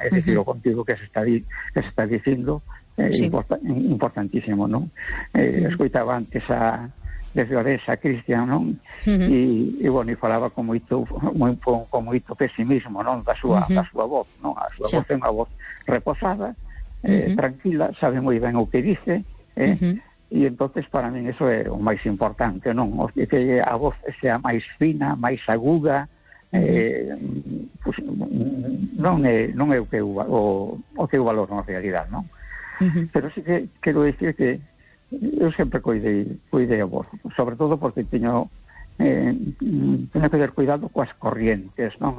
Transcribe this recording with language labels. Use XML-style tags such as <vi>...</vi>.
<gl>Es decir, o contido que se está dicindo importantísimo, ¿no? Escoitaba antes desde Oresa a Cristian, ¿no? Y bueno, y falaba con moito pesimismo, ¿no? da súa voz, ¿no? A súa voz é unha voz reposada, tranquila, sabe moi ben o que dice,</gl> <es>y entonces para mí eso es lo más importante,</es> <gl>¿no?</gl> <es>O sea, que a voz sea más fina, más aguda, pues no es lo que valoro en realidad, ¿no? Pero sí que quiero decir que yo siempre cuide a voz, sobre todo porque tengo que tener cuidado con las corrientes, ¿no?</es>